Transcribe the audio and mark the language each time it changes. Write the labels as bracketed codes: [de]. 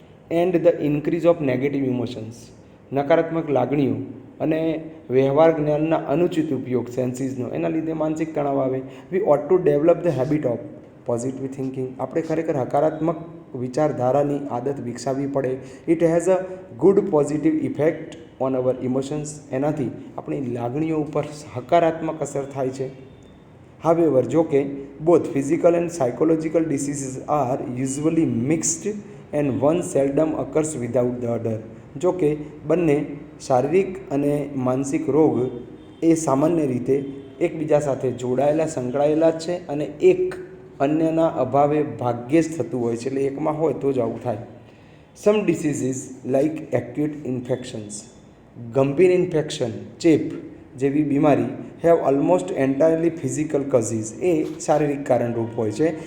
[en] and the increase of negative emotions, [gu] નકારાત્મક લાગણીઓ અને વ્યવહાર જ્ઞાનના અનુચિત ઉપયોગ સેન્સીસનો, એના લીધે માનસિક તણાવ આવે. [en] we ought to develop the habit of positive thinking, [gu] આપણે ખરેખર હકારાત્મક વિચારધારાની આદત વિકસાવવી પડે. [en] it has a good positive effect on our emotions, [gu] એનાથી આપણી લાગણીઓ ઉપર હકારાત્મક અસર થાય છે. [en] However, [gu] જો કે [en] both physical and psychological diseases are usually mixed and one seldom occurs without the other. [gu] જો કે બંને શારીરિક અને માનસિક રોગ એ સામાન્ય રીતે એકબીજા સાથે જોડાયેલા સંકળાયેલા જ છે અને એક અન્યના અભાવે ભાગ્યે જ થતું હોય છે, એટલે એકમાં હોય તો જ આવું થાય. [en] some diseases like acute infections, [gu] ગંભીર ઇન્ફેક્શન, ચેપ જેવી બીમારી [en] have almost entirely physical causes, [gu] એ શારીરિક કારણરૂપ હોય છે.